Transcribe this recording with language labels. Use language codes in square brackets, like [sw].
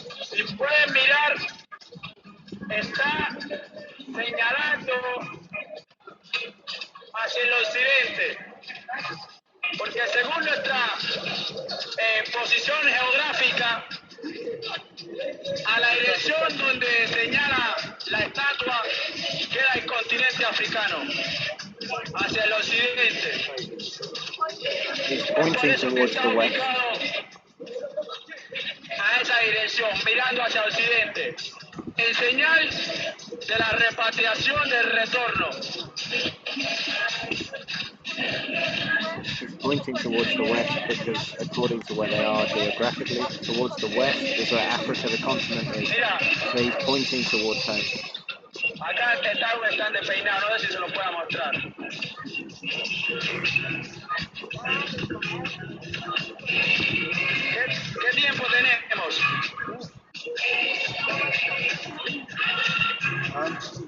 [es] Si pueden mirar, está señalando hacia el occidente, porque según nuestra posición geográfica, a la dirección donde señala la estatua queda el continente africano, hacia el occidente. [en] He's pointing towards the west. [es] A esa dirección, mirando hacia occidente, en señal de la repatriación del retorno. [en] He's pointing towards the west because, according to where they are geographically, towards the west is where Africa, the continent, is. So he's pointing towards home. [es] Acá está un stand de peinado, no sé si se lo pueda mostrar. ¿Qué tiempo tenemos?